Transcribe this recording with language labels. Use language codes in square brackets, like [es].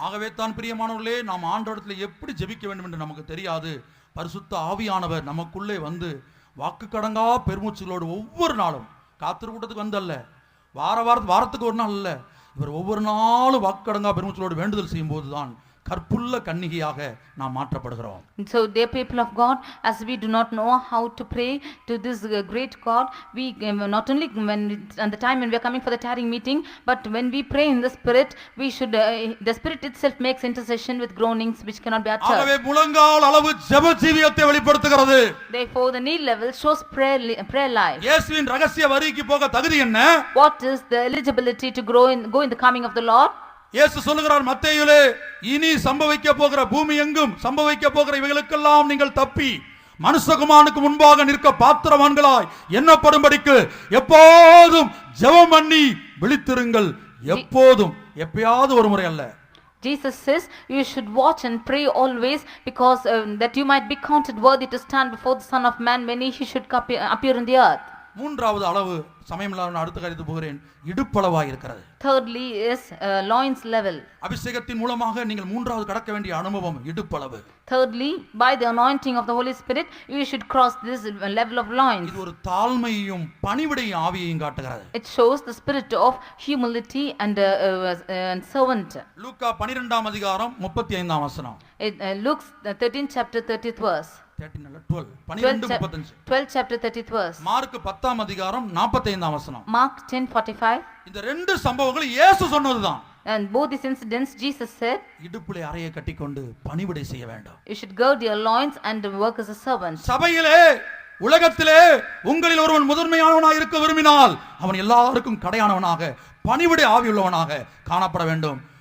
[ta] ஆகவே தான் பிரியமானவர்களே, நாம் ஆண்டவரிடத்தில் எப்படி ஜெபிக்க வேண்டும் என்று நமக்கு தெரியாது. பரிசுத்த ஆவியானவர் நமக்குள்ளே வந்து வாக்கு கடங்கா பெருமூச்சுகளோடு ஒவ்வொரு நாளும் காத்திருக்கூட்டத்துக்கு வந்தல்ல, வாரத்துக்கு ஒரு நாள் அல்ல, இவர் ஒவ்வொரு நாளும் வாக்கடங்கா பெருமூச்சலோடு வேண்டுதல் செய்யும் போதுதான் கற்புள்ள கன்னிகையாக நாம் மாற்றப்படுகிறோம். [en] So dear people of God, as we do not know how to pray to this great God, we not only when at the time when we are coming for the tarrying meeting, but when we pray in the spirit, we should the spirit itself makes intercession with groanings which cannot be uttered. [ta] ஆகவே முழங்கால் அளவு ஜெப ஜீவியத்தை வெளிப்படுத்துகிறது. [en] Therefore the knee level shows prayer life. [ta] இயேசுவின் ரகசிய வருகைக்கு போக தகுதி என்ன? [en] What is the eligibility to go in the coming of the Lord? [ta] இயேசு சொல்லுகிறார் மத்தேயுவிலே, இனி சம்பவிக்க போகிற பூமி எங்கும் சம்பவிக்க போகிற இவைகளுக்கெல்லாம் நீங்கள் தப்பி மனுஷகுமாரனுக்கு முன்பாக நிற்க பாத்திரவான்களாய் எண்ணப்படும்படிக்கு எப்போதும் ஜெபம் பண்ணி விழித்திருங்கள். எப்போதும், எப்பயாவது ஒரு முறை அல்ல. [en] Jesus says you should watch and pray always because that you might be counted worthy to stand before the Son of Man when he should appear in the earth. [ta] மூன்றாவது அளவு சமயமில்லாத அடுத்த காரியத்தை போகிறேன், இடுப்பளவாய் இருக்கிறது. [en] Thirdly is loins level. [ta] அபிஷேகத்தின் மூலமாக நீங்கள் மூன்றாவது கடக்க வேண்டிய அனுபவம் இடுப்பளவு. [en] Thirdly, by the anointing of the Holy Spirit you should cross this level of loins. [ta] இது ஒரு தாழ்மையையும் பணிவிடையும் ஆவியையும் காட்டுகிறது. [en] It shows the spirit of humility and servant. [ta] லூக்கா 12ஆம் அதிகாரம் 35ஆம் வசனம். [en] Luke 13th chapter 30th verse. 12th chapter 30th verse. [ta] Mark 10ஆம் அதிகாரம் 45ஆம் வசனம். [en] Mark 10:45. [ta] இந்த ரெண்டு சம்பவங்கள் இயேசு சொன்னதுதான். [en] And both these incidents Jesus said, [ta] இடுப்பிலே அறையை கட்டிக்கொண்டு பணிவிடை செய்ய வேண்டும். [en] you should gird your loins and work as a servant. [ta] சபையிலே உலகத்திலே உங்களில் ஒருவன் முதன்மையானவனாக இருக்க விரும்பினால் அவன் எல்லாருக்கும் கடையானவனாக பணிவிடை ஆவியுள்ளவனாக காணப்பட வேண்டும்.